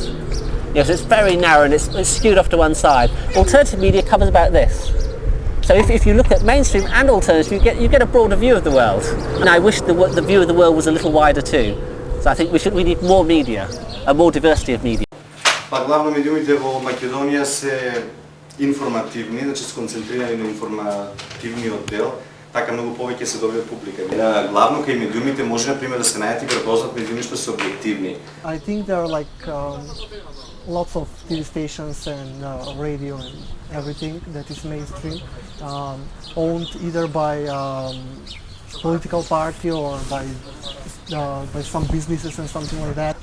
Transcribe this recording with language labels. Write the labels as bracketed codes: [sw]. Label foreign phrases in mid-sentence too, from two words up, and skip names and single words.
[en] So it's very narrow and it's skewed off to one side. Alternative media covers about this. So if you look at mainstream and alternative, you get a broader view of the world. And I wish the view of the world was a little wider too. So I think we need more media, a more diversity of media. [mk] Па главно медиумите во Македонија се информативни, значи се концентрирани на информативниот дел, така многу повеќе се добива публика. Главно кај медиумите може на пример да се најдат и препознат медиуми што се објективни. [en] I think there are like lots of TV stations and radio and everything that is mainstream, owned either by political party or by some businesses and something like that.